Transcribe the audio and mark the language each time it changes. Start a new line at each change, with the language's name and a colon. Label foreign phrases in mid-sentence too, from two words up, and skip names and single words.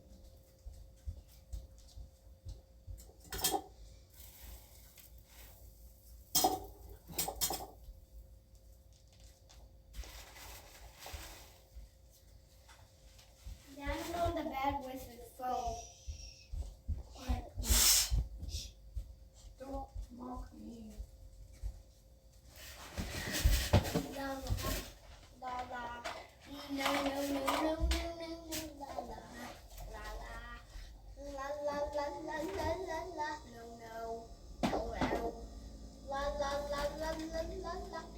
English: Dad's on the bed with his phone. Don't mock me. La la la. No, la la. La la la la la la la. No. La la la la la la la.